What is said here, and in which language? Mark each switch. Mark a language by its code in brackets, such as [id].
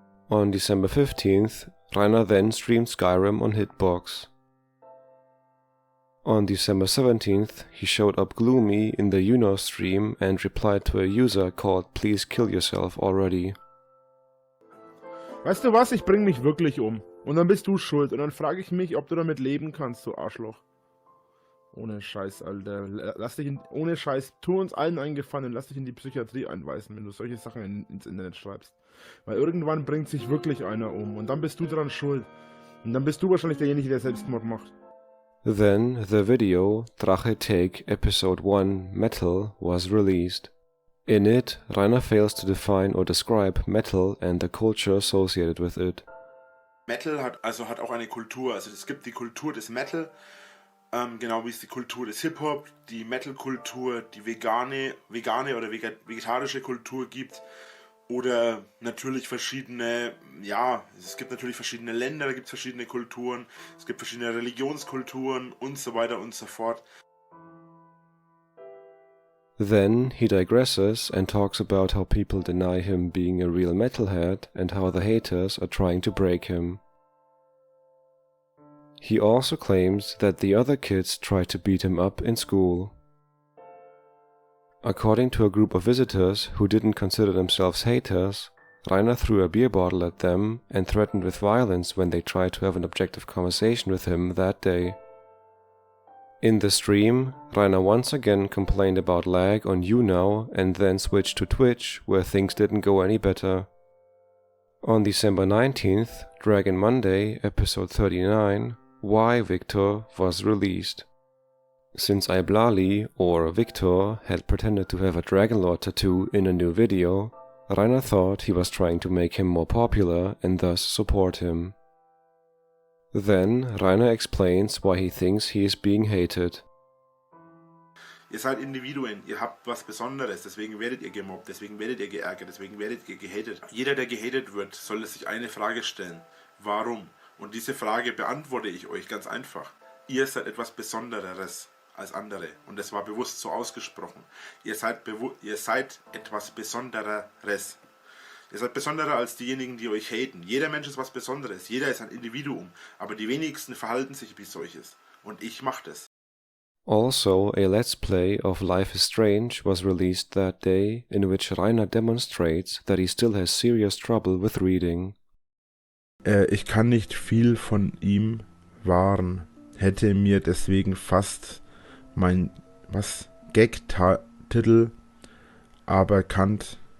[en] On December 15th, Rainer then streamed Skyrim on Hitbox. On December 17th, he showed up gloomy in the Uno stream and replied to a user called Please Kill Yourself Already. [de] Weißt du was, ich bring mich wirklich um. Und dann bist du schuld. Und dann frage ich mich, ob du damit leben kannst, du Arschloch. Ohne Scheiß, Alter. Lass dich ohne Scheiß, tu uns allen einen Gefallen, lass dich in die Psychiatrie einweisen, wenn du solche Sachen ins Internet schreibst. Weil irgendwann bringt sich wirklich einer um. Und dann bist du dran schuld. Und dann bist du wahrscheinlich derjenige, der Selbstmord macht. [en] Then the video Drache Take Episode 1 Metal was released. In it, Rainer fails to define or describe metal and the culture associated with it. [de] Metal hat auch eine Kultur. Also es gibt die Kultur des Metal, genau wie es die Kultur des Hip-Hop, die Metal-Kultur, die vegane oder vegetarische Kultur gibt. Oder natürlich verschiedene, ja, es gibt natürlich verschiedene Länder, da gibt es verschiedene Kulturen, es gibt verschiedene Religionskulturen und so weiter und so fort. [en] Then he digresses and talks about how people deny him being a real metalhead and how the haters are trying to break him. He also claims that the other kids tried to beat him up in school. According to a group of visitors who didn't consider themselves haters, Rainer threw a beer bottle at them and threatened with violence when they tried to have an objective conversation with him that day. In the stream, Rainer once again complained about lag on YouNow and then switched to Twitch, where things didn't go any better. On December 19th, Dragon Monday, episode 39, Why Victor was released. Since Iblali, or Victor, had pretended to have a Dragonlord tattoo in a new video, Rainer thought he was trying to make him more popular and thus support him. Then Rainer explains why he thinks he is being hated. [de] Ihr seid Individuen, ihr habt was Besonderes, deswegen werdet ihr gemobbt, deswegen werdet ihr geärgert, deswegen werdet ihr gehatet. Jeder, der gehatet wird, soll sich eine Frage stellen. Warum? Und diese Frage beantworte ich euch ganz einfach. Ihr seid etwas Besonderes als andere. Und das war bewusst so ausgesprochen. Ihr seid etwas Besonderes. Ihr seid besonderer als diejenigen, die euch haten. Jeder Mensch ist was Besonderes. Jeder ist ein Individuum. Aber die wenigsten verhalten sich wie solches. Und ich mache das. [en] Also, a Let's Play of Life is Strange was released that day, in which Rainer demonstrates that he still has serious trouble with reading. [de] Ich kann nicht viel von ihm wahren. Hätte mir deswegen fast mein Gag-Titel aberkannt.